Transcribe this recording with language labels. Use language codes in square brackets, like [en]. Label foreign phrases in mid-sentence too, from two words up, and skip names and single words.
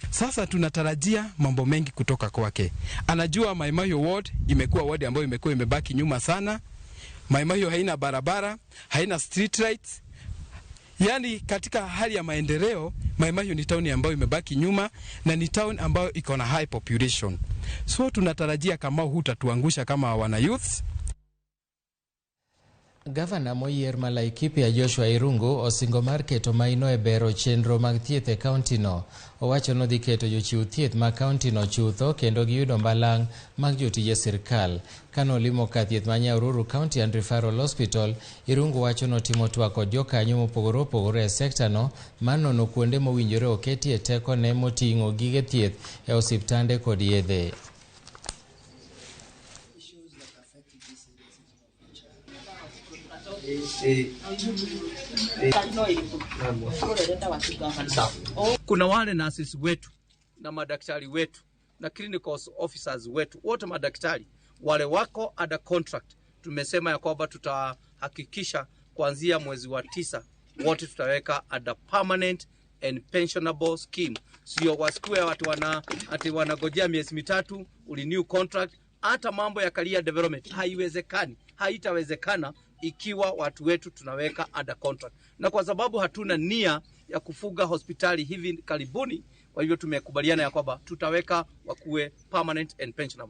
[sw] Sasa tunatarajia mambo mengi kutoka kwake. Anajua Maimahiu ward imekuwa ward ambayo imekuwa imebaki nyuma sana. Maimahiu haina barabara, haina [en] street lights. [sw] Yani katika hali ya maendeleo, Maimahiu ni town ambayo imebaki nyuma na ni town ambayo iko na [en] high population. [sw] So tunatarajia kama hutatuangusha kama wana youths. [luo] Gavana moyier ma Laikipia Joshua Irungu osingo mar keto maino e bero chenro mag thieth e kaunti no. Owacho no dhi keto jochiw thieth ma kaunti no chutho kendo giyudo mbalang' mag jotije sirkal. Kano limo ka thieth ma Nyahururu County and Referral Hospital, Irungu wacho no timo twak kod jokanyo mopogore opogore e sekta no manono kuonde mowinjore oketie teko ne moting'o gige thieth e osiptande kod yedhe. [sw] Kuna wale nurses wetu na madaktari wetu na [en] clinical officers [sw] wetu, wote madaktari wale wako [en] under contract. [sw] Tumesema ya kwamba tutahakikisha kuanzia mwezi wa 9 wote tutaweka [en] under permanent and pensionable scheme. [sw] Sio wasikue watu wanagojea miezi 3 ulinew contract. Hata mambo ya [en] career development [sw] haiwezekani, haitawezekana ikiwa watu wetu tunaweka [en] under contract. [sw] Na kwa sababu hatuna nia ya kufuga hospitali hivi karibuni, kwa hivyo tumekubaliana ya kwamba tutaweka wakuwe [en] permanent and pensionable.